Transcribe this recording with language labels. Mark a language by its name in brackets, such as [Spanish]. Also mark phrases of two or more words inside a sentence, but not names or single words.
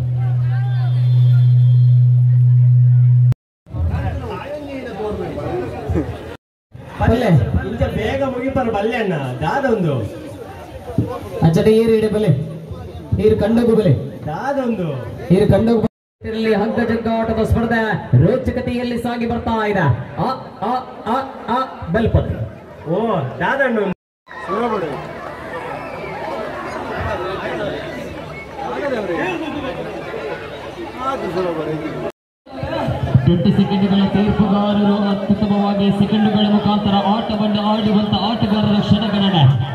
[Tulu] ಬೇಗ ಮುಗಿಪಾರ ಬಲ್ಲೆ ಅಣ್ಣ ದಾದೊಂದು ಅಚ್ಚಟ ಏರು ಇಡೆ ಬಲೆ ನೀರು ಕಂಡೋಗು ಬಲೆ ದಾದೊಂದು ನೀರು ಕಂಡೋಗು [Kannada] ಹಗ್ಗ ಜಗ್ಗಾಟದ ಸ್ಪರ್ಧೆ ರೋಚಕತೆಯಲ್ಲಿ ಸಾಗಿ ಬರ್ತಾ ಇದೆ. [Tulu] ಬೆಲ್ಪತ್ ಓ ದಾದಣ್ಣು [Kannada] 20 ಸೆಕೆಂಡ್ಗಳ ತೀರ್ಪುಗಾರರು ಅತ್ಯುತ್ತಮವಾಗಿ ಸೆಕೆಂಡುಗಳ ಮುಖಾಂತರ ಆಟವನ್ನು ಆಡುವಂತ ಆಟಗಾರರ ಕ್ಷಣಗಣನೆ.